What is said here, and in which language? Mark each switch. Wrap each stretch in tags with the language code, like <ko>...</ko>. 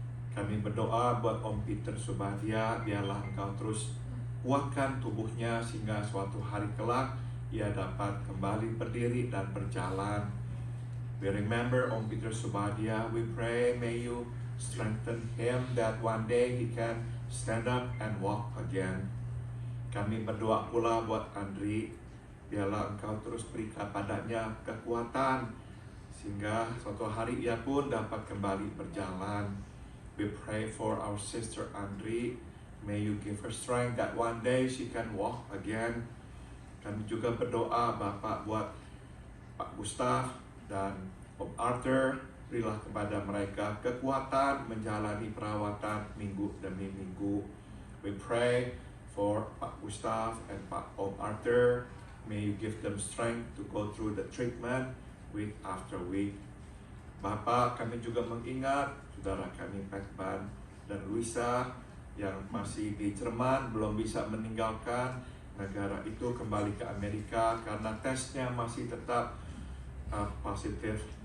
<id>Kami berdoa buat Om Peter Subadia, biarlah Engkau terus kuatkan tubuhnya sehingga suatu hari kelak ia dapat kembali berdiri dan berjalan.</id> <en>We remember Om Peter Subadia. We pray, may you strengthen him that one day he can stand up and walk again.</en> <id>Kami berdoa pula buat Andri, biarlah Engkau terus beri kepadanya kekuatan sehingga suatu hari ia pun dapat kembali berjalan.</id> <en>We pray for our sister Andri. May you give her strength that one day she can walk again.</en> <id>Kami juga berdoa Bapak buat Pak Gustaf dan Om Arthur. Berilah kepada mereka kekuatan menjalani perawatan minggu demi minggu.</id> <en>We pray for Pak Gustaf and Pak Om Arthur. May you give them strength to go through the treatment week after week.</en> <id>Bapak, kami juga mengingat saudara kami Pekban dan Luisa yang masih di Jerman belum bisa meninggalkan negara itu kembali ke Amerika karena tesnya masih tetap positif.</id>